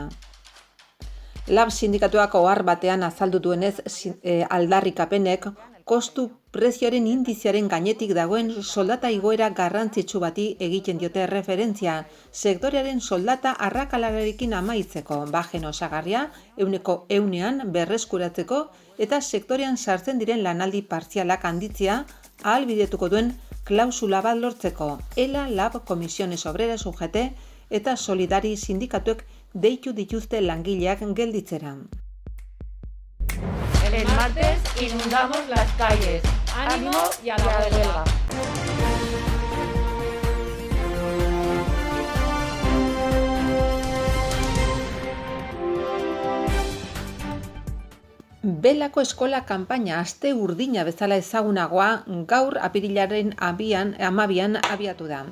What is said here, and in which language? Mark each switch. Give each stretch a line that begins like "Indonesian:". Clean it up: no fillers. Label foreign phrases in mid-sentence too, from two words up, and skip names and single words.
Basque: Lab sindikatuak ohar batean azaldu duenez aldarrikapenek kostu prezioaren indizearen gainetik dagoen soldata igoera garrantzitsu bati egiten diote referentzia, sektorearen soldata arrakalarekin amaitzeko, bajen osagarria 100% berreskuratzeko eta sektorean sartzen diren lanaldi partzialak handitzea ahalbidetuko duen klausula bat lortzeko. ELA, Lab, Comisiones Obreras UGT eta Solidari sindikatuek deitu dituzte langileak gelditzera.
Spanish: El martes inundamos las calles. ¡Ánimo y a la huelga!
Basque: Belako eskola kanpaina aste urdina bezala ezagunagoa gaur apirilaren 12an abiatu da.